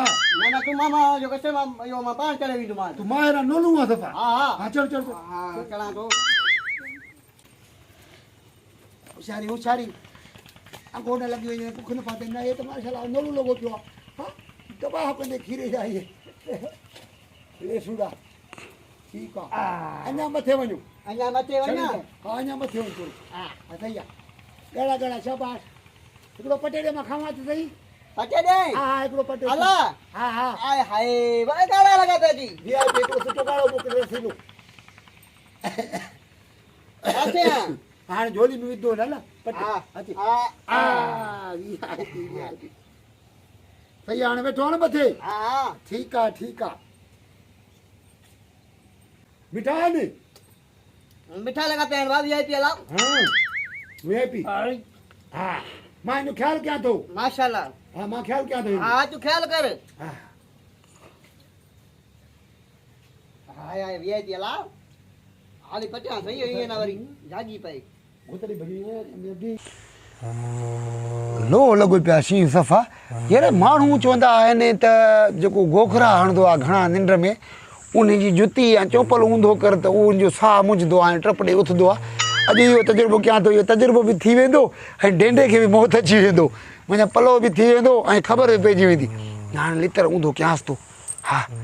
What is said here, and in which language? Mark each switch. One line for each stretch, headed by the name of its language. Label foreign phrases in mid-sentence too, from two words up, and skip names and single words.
Sindhi: ना तू मामा जो कसे मां यो मां पाण चढ़े विंदो मां तू मायरा नोलू आहे सफ़ा हा हा हाँ चढ़ चढ़ हा चढ़ा तो होशियारी होशियारी अगो न लॻी वञे बुख न पाते न हे त माशाल्लाह नोलू लॻो पियो आहे हा दॿा पंहिंजे खीरे जा इहे लेसूड़ा ठीकु आहे अञा मथे वञो अञा मथे वञा हा अञा मथे वञो हा सही आहे ॻाढ़ा ॻाढ़ा शाबाश हिकिड़ो पटेड़े मां खावां त सही पटे दे हा हा हिकिड़ो पटेड़ो हला हा हा आय हाय वॾा गाड़ा लगा पे जी VIP हिकिड़ो सुठो ॻाढ़ो मोकिले रसीलो अच्छा हाणे झोली में विधो न पटे हा अची हा VIP सही हाणे वेठो आहे न मथे हा ठीकु आहे ठीकु आहे मिठा है नी
Hindi: मिठा लगाते हैं बाबू VIP अला
Sindhi: हाँ VIP हाँ मां इनो ख्याल क्या थो माशाल्लाह हाँ मां ख्याल क्या थो हाँ तू ख्याल कर हाँ हाय हाय VIP अला हाली पटिया
Hindi: सही है ना
Sindhi: वरी जागी पई गोतरी भरी है लो लॻो पिया शी सफ़ा यार माण्हू चवंदा आहिनि त जेको गोखरा हणंदो आहे घणा निंड में उन जी जुती या चोपल ऊंधो कर त उनजो साह मुंझंदो आहे टपड़े उथंदो आहे अॼु इहो तजुर्बो कयां थो इहो तजुर्बो बि थी वेंदो ऐं ढेंडे खे बि मौत अची वेंदो मुंहिंजा पलो बि थी वेंदो ऐं ख़बर बि पइजी वेंदी हाणे लितर ऊंधो कयांसि थो हा